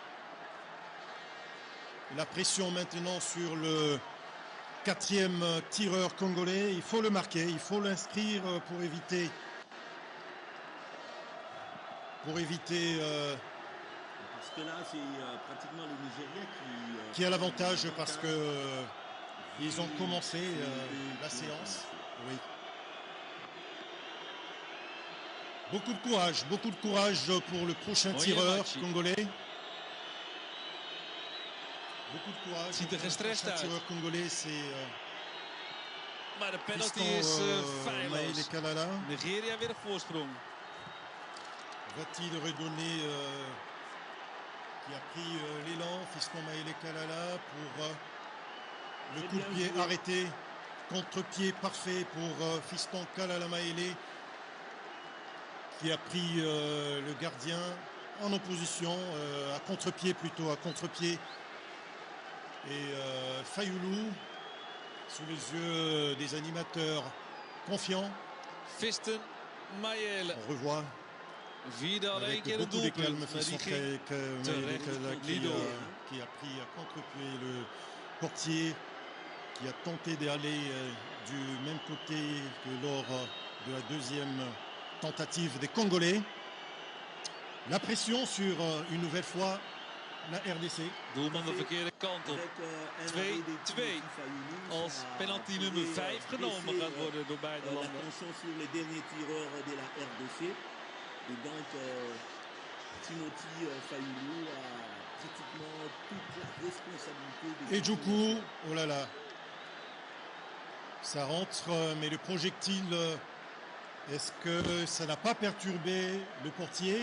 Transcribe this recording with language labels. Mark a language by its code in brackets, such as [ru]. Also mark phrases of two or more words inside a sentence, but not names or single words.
[fr] La pression maintenant sur le 4e tireur congolais. Il faut le marquer, il faut l'inscrire pour éviter Parce que là, c'est pratiquement le Nigeria qui a l'avantage parce que ils ont commencé la séance. Oui. Beaucoup de courage pour le prochain tireur Onyemachi. congolais. Beaucoup de courage. [nl] Ziet er [fr] pour le [nl] gestrest [fr] prochain [nl] uit. [fr] tireur congolais, c'est [nl] Maar de penalty [fr] Fiston [nl] is [fr] Maïle [nl] feilloos. [fr] Kalala. [nl] Nigeria weer op voorsprong. [fr] Va-t-il redonner qui a pris l'élan, Fiston Maïle Kalala pour le coup de pied arrêté. Contre-pied parfait pour Fiston Kalala Maïle qui a pris le gardien en opposition, à contre-pied plutôt, à contre-pied. Et Fayulu sous les yeux des animateurs confiants. Visten, Mayele. On revoit [nl] Vidal één [fr] avec [nl] keer een [fr] beaucoup de calme [nl] doelpunt. Maar die ging [fr] qui a pris à contre-pied le portier, qui a tenté d'aller du même côté que lors de la deuxième tentative des Congolais. La pression sur une nouvelle fois la RDC. [nl] doelman de verkeerde kant op. 2-2. Als penalty nummer 5 genomen gaat worden door beide landen. [fr] Attention sur les derniers tireurs de la RDC. Et donc, Timothy Fayulu a pratiquement toute la responsabilité. Et Djoukou, oh là là. Ça rentre, mais le projectile, est-ce que ça n'a pas perturbé le portier?